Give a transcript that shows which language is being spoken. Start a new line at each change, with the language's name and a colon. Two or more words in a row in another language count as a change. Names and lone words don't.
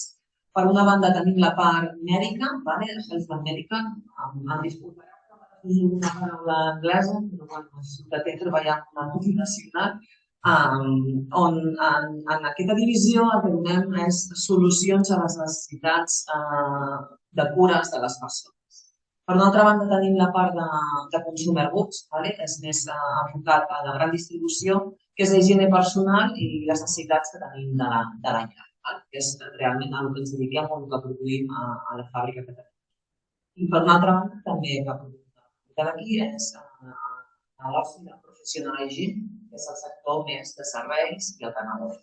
Catalan: Per una banda tenim la part mèdica,
English: Health and Medical,
Catalan: em disculpareu una paraula anglesa, però de treballar amb una multinacional, on en aquesta divisió el que donem és solucions a les necessitats de cures de les persones. Per una altra banda tenim la part de
English: consumer goods,
Catalan: és més enfocat a la gran distribució, que és la higiene personal i les necessitats que tenim de la llar, que és realment el que ens dediquem o el que produïm a la fàbrica que tenim. I per una altra banda també que produïm d'aquí és l'oci de
English: professional hygiene,
Catalan: que és el sector més de serveis i el canal d'oci.